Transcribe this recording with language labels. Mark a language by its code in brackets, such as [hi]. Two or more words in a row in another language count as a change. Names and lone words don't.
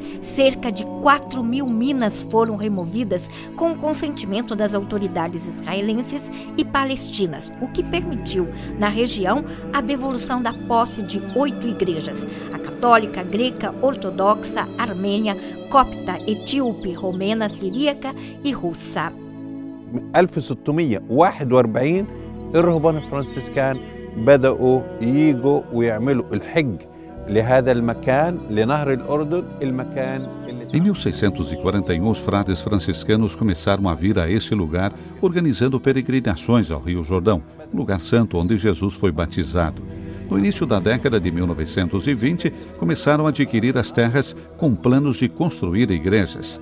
[pt] Cerca de 4.000 minas foram removidas com o consentimento das autoridades israelenses e palestinas, o que permitiu, na região, a devolução da posse de 8 igrejas: a católica, greca, ortodoxa, armênia, copta, etíope, romena, siríaca e russa. [ar] 1641 الرهبان الفرنسيسكان بدأوا ييجوا ويعملوا الحج لهذا المكان لنهر الأردن المكان اللي [pt] Em 1641, os frades franciscanos começaram a vir a esse lugar, organizando peregrinações ao Rio Jordão, lugar santo onde Jesus foi batizado. No início da década de 1920, começaram a adquirir as terras com planos de construir igrejas.